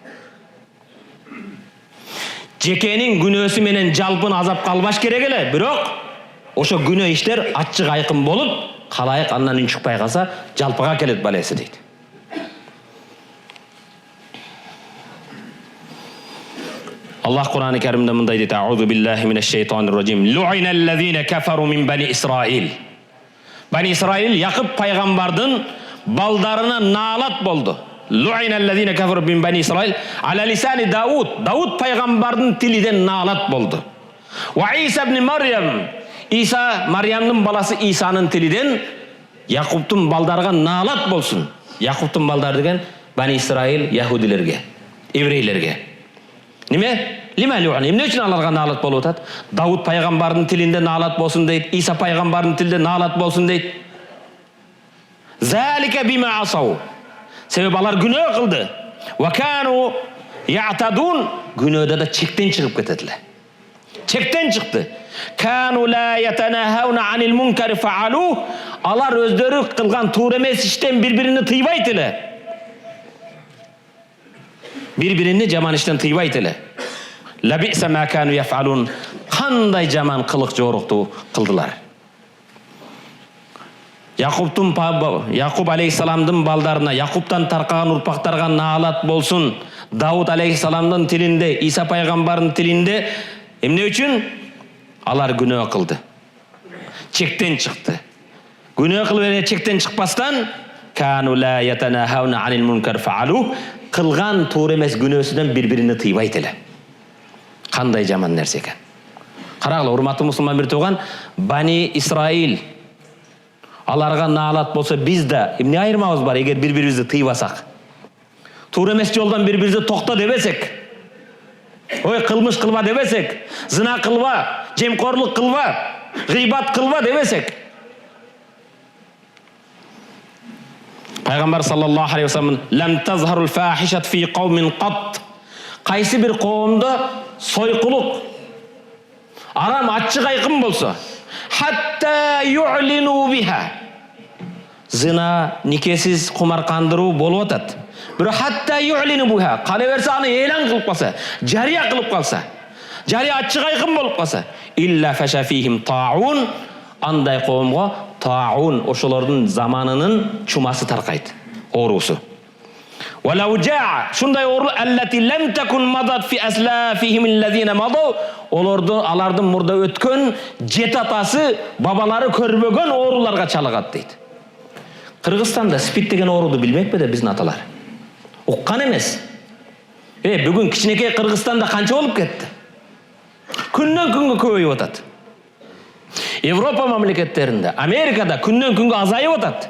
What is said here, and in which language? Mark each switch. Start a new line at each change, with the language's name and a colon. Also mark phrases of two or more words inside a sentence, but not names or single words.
Kyrgyz: Жекенин күнөөсү менен жалпын азап калбаш керек эле, бирок ошо күнөө иштер ачык айкын болуп, калайык андан үн чыкпай калса, жалпыга келет балеси дейт. Аллах Кур'ан-ы Каримде мындай дейт:
Arabic: "أعوذ بالله من الشيطان الرجيم. لعن الذين كفروا من بني إسرائيل".
Kyrgyz: Бани Исраил Якуб пайгамбардын балдарына наалат болду.
Arabic: لعن الذين كفروا من بني إسرائيل على لسان داود.
Kyrgyz: Дауд пайгамбардын тилиден наалат болду.
Arabic: وعيسى ابن مريم.
Kyrgyz: Иса, Марьямдын баласы Исанын тилиден Якубтун балдарга наалат болсун. Якубтун балдары деген Бани Исраил яһудилерге, еврейлерге.
Arabic: Неме? لما لعنوا.
Kyrgyz: Эмне үчүн аларга наалат болуп атат? Дауд пайгамбардын тилинде наалат болсун дейт, Иса пайгамбардын тилинде наалат болсун дейт.
Arabic: ذلك بما عصوا.
Kyrgyz: Себеби алар күнөө кылды.
Arabic: وكانوا يعتدون,
Kyrgyz: күнөөдө да чектен чыгып кететиле. Чектен чыкты.
Arabic: كانوا لا يتناهون عن منكر فعلوه.
Kyrgyz: Алар өздөрү кылган туура эмес иштен бири-биrini тыйбайт эле. Бири-биrini жаман иштен тыйбайт эле.
Arabic: لبئس ما كانوا يفعلون.
Kyrgyz: Кандай жаман кылык жорукту кылдылар. Якуб алейхисаламдын балдарына, Якубтан таркаган урпактарга наалат болсун. Дауд алейхисаламдын тилинде, Иса пайгамбардын тилинде эмне үчүн алар күнөө кылды? Чектен чыкты. Күнөө кылып эле чектен чыкпастан
Arabic: كانوا لا يتناهون عن منكر فعلوه,
Kyrgyz: кылган туура эмес күнөөсүнөн бири-бирине тыйбайт эле. Кандай жаман нерсе экен. Карагыла, урматтуу мусулман бир тууган, Бани Исраил аларга наалат болсо, биз да эмне айырмабыз бар эгер бири-бирибизди тыйбасак? Туура эмес жолдон бири-бирибизди токто дебесек, ой кылмыш кылба дебесек, зына кылба, жемкорлук кылба, гыйбат кылба дебесек.
Arabic: Пайгамбар صلى الله عليه وسلم لم تظهر الفاحشة في قوم قط.
Kyrgyz: Кайсы бир коомдо сойкулук, арам ачык айкын болсо,
Arabic: حتى يعلنوا بها.
Kyrgyz: Зына, никесиз кумаркандыруу болуп атат.
Arabic: Бирок حتى يعلنوا بها,
Kyrgyz: кала берсе аны элан кылып калса, жарыя кылып калса, жарыя ачык айкын болуп калса,
Arabic: إلا فشا فيهم الطاعون,
Kyrgyz: андай коомго таун, ошолордун заманынын чумасы таркайт, оорусу.
Arabic: والأوجاع,
Kyrgyz: шундай оору
Arabic: التي لم تكن مضت في أسلافهم الذين مضوا,
Kyrgyz: алардын мурда өткөн жет атасы, бабалары көрбөгөн ооруларга чалыгат дейт. Кыргызстанда спид деген ооруду билмекпи да биздин аталар? Уккан эмес. Бүгүн кичинекей Кыргызстанда канча болуп кетти? Күндөн күнгө көбөйүп атат. Европа мамлекеттеринде, Америкада күндөн күнгө азайып атат.